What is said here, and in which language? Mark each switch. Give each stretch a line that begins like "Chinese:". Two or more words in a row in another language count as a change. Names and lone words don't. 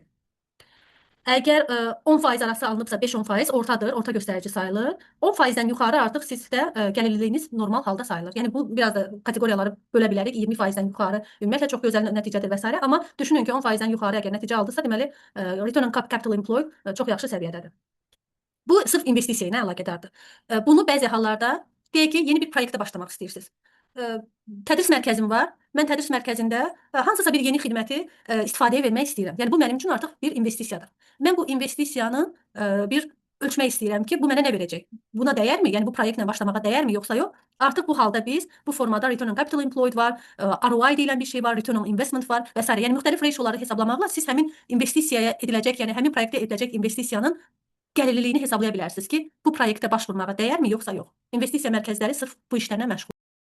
Azerbaijani: Əgər 10% arası alınıbsa 5-10% ortadır, orta göstərici sayılır. 10%-dən yuxarı artıq sizdə gəlirliliyiniz normal halda sayılır. Yəni bu biraz da kateqoriyaları bölə bilərik. 20%-dən yuxarı ümumiyyətlə çox gözəl nəticədir və s. Amma düşünün ki, 10%-dən yuxarı əgər nəticə aldısa, deməli
English: return on capital employed
Azerbaijani: çox yaxşı səviyyədədir. Bu sırf investisiya ilə əlaqədardır. Bunu bəzi hallarda deyək ki, yeni bir proyektə başlamaq istəyirsiniz. Tədris mərkəzim var. Mən tədris mərkəzində hansısa bir yeni xidməti istifadəyə vermək istəyirəm. Yəni bu mənim üçün artıq bir investisiyadır. Mən bu investisiyanı bir ölçmək istəyirəm ki, bu mənə nə verəcək? Buna dəyərmi? Yəni bu proyektlə başlamağa dəyərmi yoxsa yox? Artıq bu halda biz bu formada
English: return on capital employed
Azerbaijani: var, ROI deyilən bir şey var,
English: return on investment
Azerbaijani: var və s. Yəni müxtəlif ratioları hesablamaqla siz həmin investisiyaya ediləcək, yəni həmin proyektə ediləcək investisiyanın gəlirliliyini hesablaya bilərsiniz ki, bu proyektə baş vurmağa dəyərmi yoxsa yox? İnvestisiya mərkəzləri sırf bu işlərlə məşğul.